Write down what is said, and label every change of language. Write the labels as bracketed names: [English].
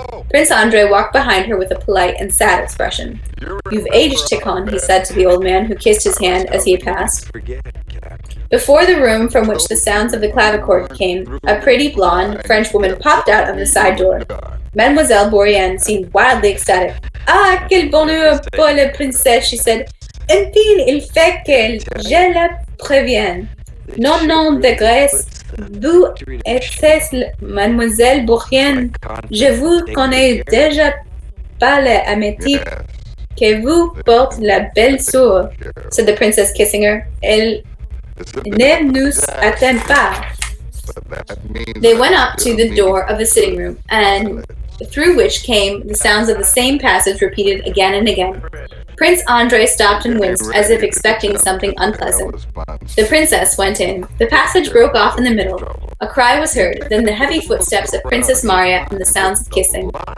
[English] Prince Andrei walked behind her with a polite and sad expression. "You've aged, Tikhon," he said to the old man, who kissed his hand as he passed. Before the room from which the sounds of the clavichord came, a pretty blonde French woman popped out of the side door. Mademoiselle Bourienne seemed wildly ecstatic. [French] "Ah, quel bonheur pour la princesse," [English] she said. [French] "Enfin, il fait que je la prévienne. Non, de grâce. Vous êtes Mademoiselle Bourienne. Je vous connais déjà par l'amitié que vous porte la belle soeur," [English] said the princess, kissing her. [French] "Elle ne nous attend pas." [English] They went up to the door of the sitting room, and through which came the sounds of the same passage repeated again and again. Prince Andrei stopped and winced as if expecting something unpleasant. The princess went in. The passage broke off in the middle. A cry was heard, then the heavy footsteps of Princess Maria and the sounds of kissing.